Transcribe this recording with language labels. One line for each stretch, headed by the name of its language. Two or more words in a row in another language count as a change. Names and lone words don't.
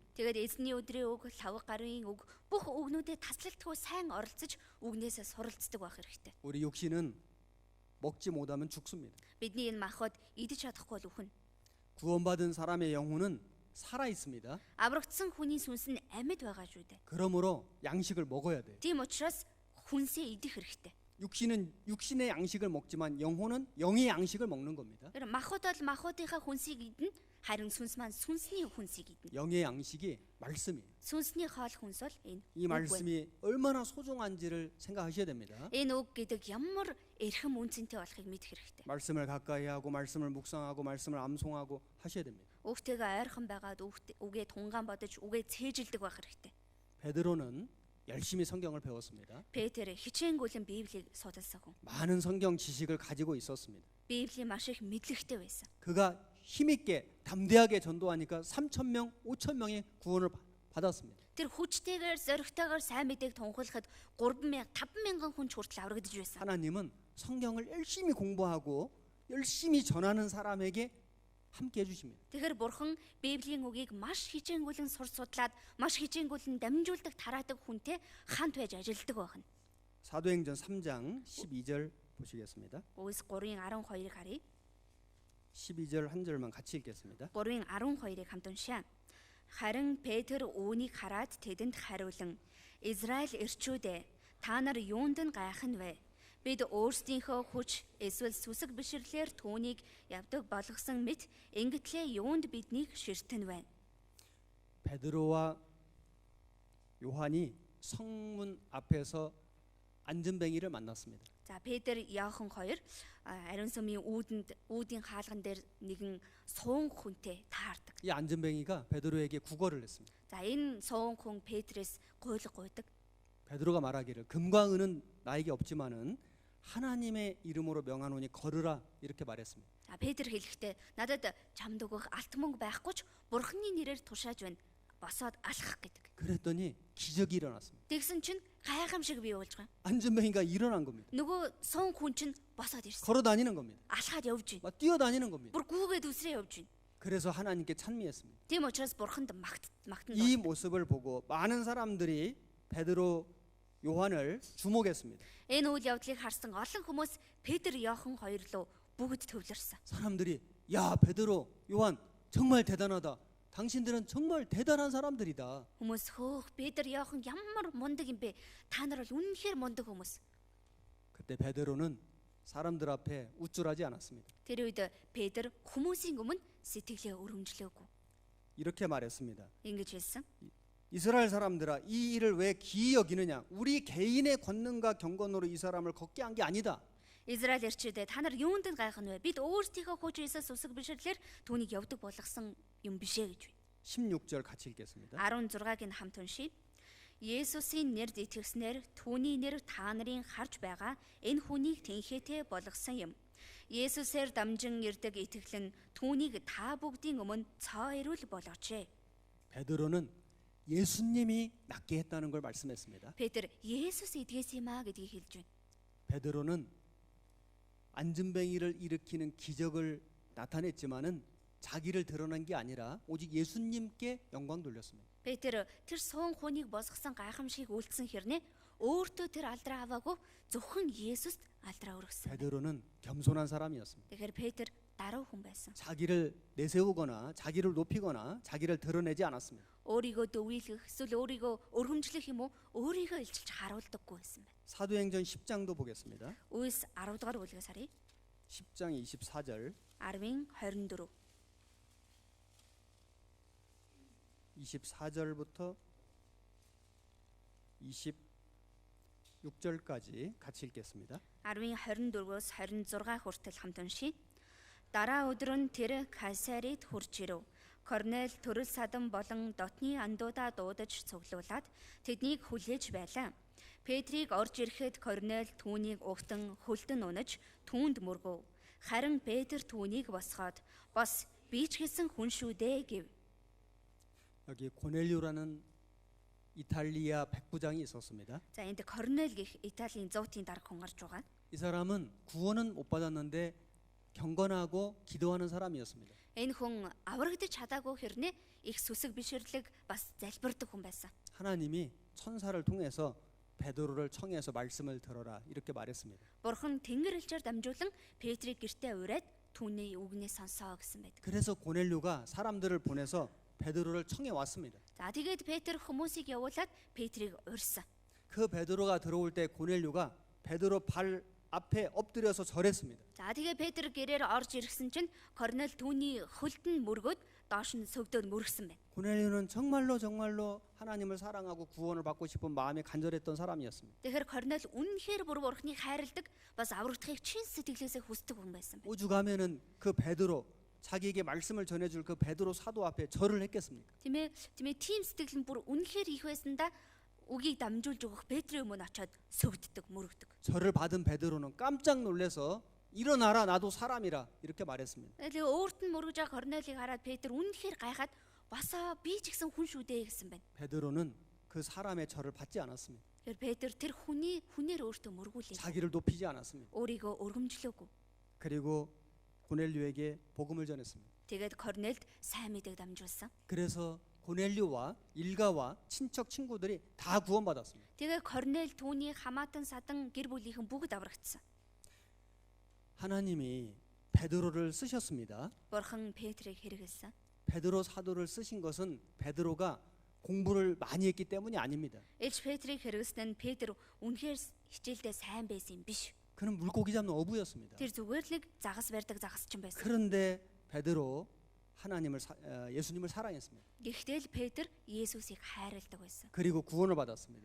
Mongolian: Тэгээд эзний өдрийн үг, лав гарын үг бүх үгнүүдэд таслалтгүй сайн оролцож үгнээсээ суралцдаг байх хэрэгтэй.
Korean: 우리 육신은 먹지 못하면 죽습니다.
Mongolian: Бидний энэ махбод идэж чадахгүй л үхэн.
Korean: 구원받은 사람의 영혼은 살아 있습니다.
Mongolian: Аврагдсан хүний сүнс нь амьд байгаа шүү дээ.
Korean: 그러므로 양식을 먹어야 돼요.
Mongolian: Тийм учраас хүнсээ идэх хэрэгтэй.
Korean: 육신은 육신의 양식을 먹지만 영혼은 영의 양식을 먹는 겁니다.
Mongolian: Тэр махбод бол махбодынхаа хүнсийг идэнэ, харин сүнс маань сүнсний хүнсийг идэнэ.
Korean: 영의 양식이 말씀이에요.
Mongolian: Сүнсний хоол хүнс бол энэ.
Korean: 이 말씀이 얼마나 소중한지를 생각하셔야 됩니다.
Mongolian: Энэ үг гэдэг ямар эрхэм үнцэнтэй болохыг мэдэх хэрэгтэй.
Korean: 말씀을 가까이 하고 말씀을 묵상하고 말씀을 암송하고 하셔야 됩니다.
Mongolian: Үгтэйгээ ойрхон байгаад үгээ тунгаан бодож үгээ цээжилдэг байх хэрэгтэй.
Korean: 베드로는 열심히 성경을 배웠습니다.
Mongolian: Петр хичээнгүйлэн Библийг судалсан хүн.
Korean: 많은 성경 지식을 가지고 있었습니다.
Mongolian: Библийн маш их мэдлэгтэй байсан.
Korean: 그가 힘있게 담대하게 전도하니까 3,000명, 5,000명이 구원을 받았습니다.
Mongolian: Тэр хүчтэйгээр зоригтойгоор сайн мэдээг тунхаглахад 3,000, 5,000 хүн ч хүртэл аврагдаж байсан.
Korean: 하나님은 성경을 열심히 공부하고 열심히 전하는 사람에게 함께 해주십니다.
Mongolian: Тэгэхээр Бурхан Библийн үгийг маш хичээнгүйлэн судлаад, маш хичээнгүйлэн дамжуулдаг, тараадаг хүнтэй хамт байж ажилладаг байна.
Korean: 사도행전 3장 12절 보시겠습니다.
Mongolian: Үгс 3:12-ыг харъя.
Korean: 12절 한 절만 같이 읽겠습니다.
Mongolian: 3:12-ыг хамт уншаа. Харин Петр үүнийг хараад тэдэнд хариулан: Израиль эрчүүдээ, та нар юунд нь гайхна вэ? Бид өөрсдийнхөө хүч эсвэл сүсэг бишрлэр түүнийг явдаг болгосон мэт ингэтлээ юунд биднийг ширтэн байна.
Korean: 베드로와 요한이 성문 앞에서 안전뱅이를 만났습니다.
Mongolian: За Петр, Иохан хоёр ариун сүмийн үүдийн хаалган дээр нэгэн суун хүнтэй таардаг.
Korean: 이 안전뱅이가 베드로에게 구걸을 했습니다.
Mongolian: За энэ суун хүн Петрээс гуйлга гуйдаг.
Korean: 베드로가 말하기를 금과 은은 나에게 없지만은 하나님의 이름으로 명하노니 걸으라 이렇게 말했습니다.
Mongolian: За Петр хэлэхдээ надад чамд өгөх алт мөнгө байхгүй ч Бурханы нэрээр тушааж байна. Босоод алхах гэдэг.
Korean: 그랬더니 기적이 일어났습니다.
Mongolian: Тэгсэн чинь гайхамшиг бий болж байгаа.
Korean: 안전뱅이가 일어난 겁니다.
Mongolian: Нөгөө суун хүн чинь босоод ирсэн.
Korean: 걸어 다니는 겁니다.
Mongolian: Алхаад явж байна.
Korean: 막 뛰어다니는 겁니다.
Mongolian: Бүр гүүгээд үсрээ явж байна.
Korean: 그래서 하나님께 찬미했습니다.
Mongolian: Тийм учраас Бурханд магтан
Korean: 이 모습을 보고 많은 사람들이 베드로 요한을 주목했습니다.
Mongolian: энэ үйл явдлыг харсан олон хүмүүс Петр, Иохан хоёр руу бүгд төвлөрсөн.
Korean: 사람들이 야 베드로 요한 정말 대단하다. 당신들은 정말 대단한 사람들이다.
Mongolian: Хүмүүс хөөх Петр, Иохан ямар мундаг юм бэ? Та нар бол үнэхээр мундаг хүмүүс.
Korean: 그때 베드로는 사람들 앞에 우쭐하지 않았습니다.
Mongolian: Тэр үед Петр хүмүүсийн өмнө сэтгэлээ өргөмжлөөгүй.
Korean: 이렇게 말했습니다.
Mongolian: Ингэж хэлсэн.
Korean: 이스라엘 사람들아 이 일을 왜 기이 여기느냐? 우리 개인의 권능과 경건으로 이 사람을 걷게 한 게 아니다.
Mongolian: Израиль эрчүүдээ та нар юунд нь гайхах нь вэ? Бид өөрсдийнхөө хүчээс үсэг бишрлэр түүнийг явдаг болгосон юм бишээ гэж байна.
Korean: 16절 같이 읽겠습니다.
Mongolian: 16-ыг нь хамт уншийе. Есүсийн нэрд итгэснээр түүний нэр та нарын харж байгаа энэ хүнийг тэнхээтэй болгосон юм. Есүсээр дамжин ирдэг итгэл нь түүнийг та бүгдийн өмнө цоо ирүүл болооч.
Korean: 베드로는 예수님이 낫게 했다는 걸 말씀했습니다.
Mongolian: Петр Есүс эдгэс юм аа гэдгийг хэлж байна.
Korean: 베드로는 안전뱅이를 일으키는 기적을 나타냈지만은 자기를 드러난 게 아니라 오직 예수님께 영광 돌렸습니다.
Mongolian: Петр тэр суун хүнийг босгосон гайхамшиг үйлдсэн хэрнээ өөртөө тэр алдраа аваагүй зөвхөн Есүст алдраа өргөсөн.
Korean: 베드로는 겸손한 사람이었습니다.
Mongolian: Тэгэхээр Петр даруй хүн байсан.
Korean: 자기를 내세우거나 자기를 높이거나 자기를 드러내지 않았습니다.
Mongolian: Өөрийгөө дөвийлэх, эсвэл өөрийгөө өргөмжлөх юм уу? Өөрийгөө илчилж харуулдаггүй байсан байна.
Korean: 사도행전 10장도 보겠습니다.
Mongolian: Үйлс 10 дугаар бүлгээс харъя.
Korean: 10장 24절
Mongolian: 10-ын 24.
Korean: 24절부터 26절까지 같이 읽겠습니다.
Mongolian: 10-ын 24-өөс 26 хүртэл хамт уншийе. Дараа өдөр нь тэр Кайсарид хурж ирэв. Корнел төрөл садан болон дотны андуудаа дуудаж цуглуулад тэднийг хүлээж байлаа. Петрийг орж ирэхэд Корнел түүнийг угтан хөлдөн унаж түүнд мөргөв. Харин Петр түүнийг босгоод "Бос, би ч гэсэн хүн шүү дээ" гэв.
Korean: 여기 고넬료라는 이탈리아 백부장이 있었습니다.
Mongolian: За энд Корнел гэх Италийн зуутын дарга хүн гарч байгаа.
Korean: 이 사람은 구원은 못 받았는데 경건하고 기도하는 사람이었습니다.
Mongolian: Энэ хүн аврагдаж чадаагүй хэрнээ их сүсэг бишрлэг бас залбирдаг хүн байсан.
Korean: 하나님이 천사를 통해서 베드로를 청해서 말씀을 들어라 이렇게 말했습니다.
Mongolian: Бурхан тэнгэр элчээр дамжуулан Петрийг гэртээ ураад түүний үгнээ сонсоо гэсэн байдаг.
Korean: 그래서 고넬료가 사람들을 보내서 베드로를 청해 왔습니다.
Mongolian: За тэгээд Петр хүмүүсийг явуулаад Петрийг урьсан.
Korean: 그 베드로가 들어올 때 고넬료가 베드로 발 앞에 엎드려서 절했습니다.
Mongolian: За тэгээд Петр гэрээр орж ирсэн чинь Корнел түүний хөлд нь мөргөөд доош нь сөгдөөд мөргсөн байна.
Korean: 고넬료는 정말로 하나님을 사랑하고 구원을 받고 싶은 마음이 간절했던 사람이었습니다.
Mongolian: Тэгэхээр Корнел үнэнхээр бүр Бурханыг хайрладаг, бас аврагдахыг чин сэтгэлээсээ хүсдэг хүн байсан байна.
Korean: 오죽하면은 그 베드로 자기에게 말씀을 전해줄 그 베드로 사도 앞에 절을 했겠습니까?
Mongolian: Тийм тийм сэтгэл нь бүр үнэнхээр их байсандаа үгийг дамжуулж өгөх Петрийн өмнө очиод сөгддөг, мөрөгдөг.
Korean: 절을 받은 베드로는 깜짝 놀라서 일어나라 나도 사람이라 이렇게 말했습니다.
Mongolian: Тэгээ өөрт нь мөргөж байгаа Корнелийг хараад Петр үнэнхээр гайхаад "Басаа би ч гэсэн хүн шүү дээ" гэсэн байна.
Korean: 베드로는 그 사람의 절을 받지 않았습니다.
Mongolian: Тэгэхээр Петр тэр хүнээр өөртөө мөргүүлээ.
Korean: 자기를 높이지 않았습니다.
Mongolian: Өөрийгөө өргөмжлөөгүй.
Korean: 그리고 고넬료에게 복음을 전했습니다.
Mongolian: Тэгээд Корнелд сайн мэдээг дамжуулсан.
Korean: 그래서 고넬료와 일가와 친척 친구들이 다 구원받았습니다.
Mongolian: Тэгээ Корнел түүний хамаатан садан гэр бүлийнхэн бүгд аврагдсан.
Korean: 하나님이 베드로를 쓰셨습니다.
Mongolian: Бурхан Петрийг хэрэгэлсэн.
Korean: 베드로 사도를 쓰신 것은 베드로가 공부를 많이 했기 때문이 아닙니다.
Mongolian: Элч Петрийг хэрэглэсэн нь Петр үнэхээр хичээлдээ сайн байсан юм биш.
Korean: 그는 물고기 잡는 어부였습니다.
Mongolian: Тэр зүгээр л нэг загас барьдаг загасчин байсан.
Korean: 그런데 베드로 예수님을 사랑했습니다.
Mongolian: Гэхдээ л Петр Есүсийг хайрладаг байсан.
Korean: 그리고 구원을 받았습니다.